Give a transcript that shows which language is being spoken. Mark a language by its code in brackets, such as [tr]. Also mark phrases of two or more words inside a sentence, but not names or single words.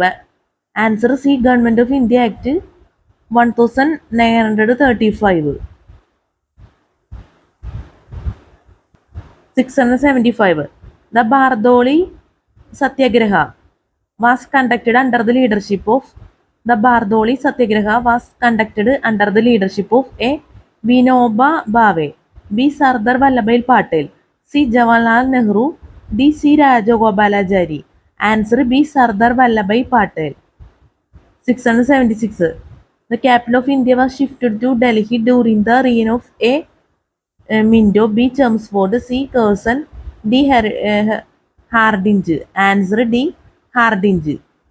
[en] Answer C. Government of India Act 1935. 675. The Bardoli Satyagraha was conducted under the leadership of A. Vinoba Bhave, B. Sardar Vallabhbhai Patel, C. Jawaharlal Nehru, D. C. Rajagopalachari. Answer B. Sardar Vallabhbhai Patel. 676. The capital of India was shifted to Delhi during the reign of A. Minto, B. Chelmsford, C. Curzon, D. Hardinge. Answer D. Hardinge.